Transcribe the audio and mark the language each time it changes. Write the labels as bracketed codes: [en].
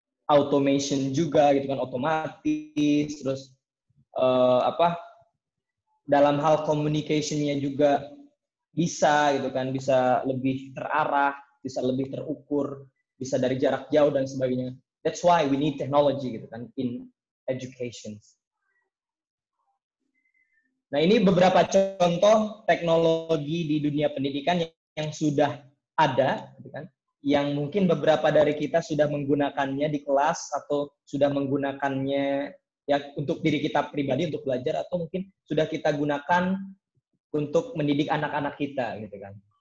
[id] Automation juga gitu kan, otomatis, terus dalam hal communication-nya juga bisa gitu kan, bisa lebih terarah, bisa lebih terukur, bisa dari jarak jauh dan sebagainya. [en] That's why we need technology [id] gitu kan [en] in education. [id] Nah, ini beberapa contoh teknologi di dunia pendidikan yang sudah ada gitu kan, yang mungkin beberapa dari kita sudah menggunakannya di kelas atau sudah menggunakannya ya untuk diri kita pribadi untuk belajar, atau mungkin sudah kita gunakan untuk mendidik anak-anak kita gitu kan.